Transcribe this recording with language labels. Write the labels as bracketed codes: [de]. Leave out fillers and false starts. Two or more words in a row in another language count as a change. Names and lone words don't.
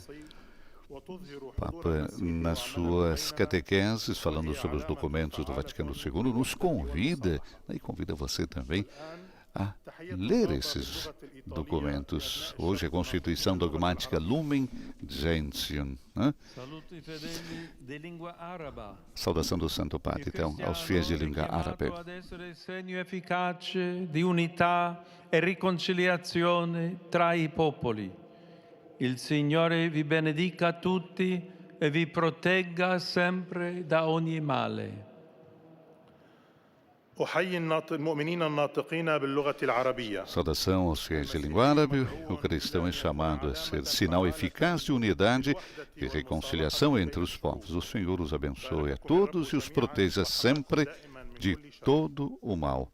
[pt] O Papa, nas suas catequeses, falando sobre os documentos do Vaticano II, nos convida, e convida você também, a ler esses documentos. Hoje a Constituição Dogmática Lumen Gentium. Né? Saudação do Santo Padre, então, aos fiéis de língua árabe. [it] Segno efficace di unità e riconciliazione tra i popoli. Il Signore vi benedica tutti e vi protegga sempre da ogni male. [pt] Saudação aos fiéis de língua árabe. O cristão é chamado a ser sinal eficaz de unidade e reconciliação entre os povos. O Senhor os abençoe a todos e os proteja sempre de todo o mal.